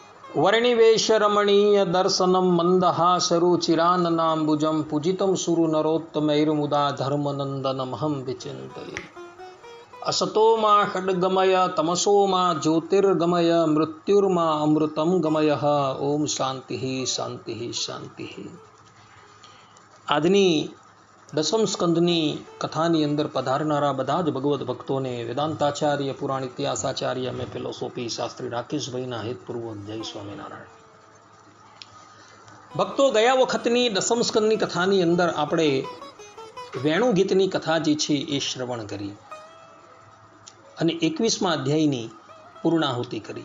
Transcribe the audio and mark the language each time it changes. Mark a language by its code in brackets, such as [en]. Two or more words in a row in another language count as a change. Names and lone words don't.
[sa] वर्णिवेशरमणीय दर्शनम मंदहासरुचिराननाम्बुजं पूजितं सुरनरोत्तमैर्मुदा धर्मनन्दनमहं विचिन्तये। असतो मा खड्गमय तमसो मा ज्योतिर्गमय मृत्युर्मा अमृतं गमयः। ओम शांति शांति शांति। [gu] આજની દસમ સ્કંદની કથાની અંદર પધારનારા બધા જ ભગવદ્ ભક્તોને વેદાંતાચાર્ય પુરાણ ઇતિહાસાચાર્ય અને ફિલોસોફી શાસ્ત્રી રાકેશભાઈના હેતપૂર્વક જય સ્વામિનારાયણ। ભક્તો, ગયા વખતની દસમ સ્કંદની કથાની અંદર આપણે વેણુ ગીતની કથા જે છે એ શ્રવણ કરી અને 21મા અધ્યાયની પૂર્ણાહુતિ કરી।